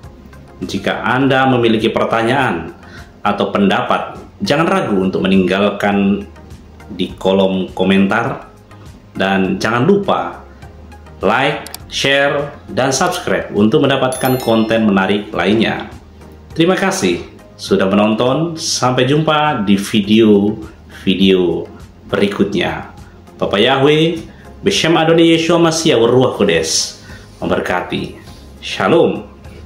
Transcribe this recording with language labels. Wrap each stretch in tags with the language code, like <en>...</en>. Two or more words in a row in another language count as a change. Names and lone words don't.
<id>Jika Anda memiliki pertanyaan atau pendapat, jangan ragu untuk meninggalkan di kolom komentar, dan jangan lupa like, share, dan subscribe untuk mendapatkan konten menarik lainnya. Terima kasih sudah menonton. Sampai jumpa di video-video berikutnya. Bapak Yahweh</id> <he>בשם אדוני ישוע משיח רוח קודש</he> <id>memberkati. Shalom.</id>